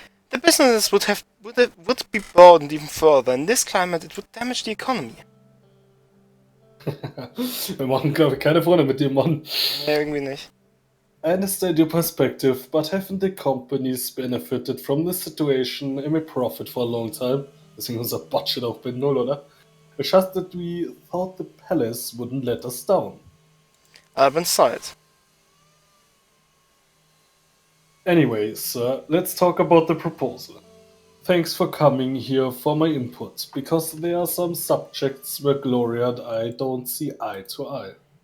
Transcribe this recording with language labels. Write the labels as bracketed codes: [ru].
[en] The businesses would be burdened even further. In this climate, it would damage the economy. [de] Wir machen, glaube ich, keine Freunde mit dem Mann. Nee, irgendwie nicht. [en] I understand your perspective, but haven't the companies benefited from this situation and made profit for a long time? [de] Deswegen unser Budget auch bei 0, oder? [en] It's just that we thought the palace wouldn't let us down. Albin sighed. Anyway, sir, let's talk about the proposal. Thanks for coming here for my input, because there are some subjects where Gloria and I don't see eye to eye.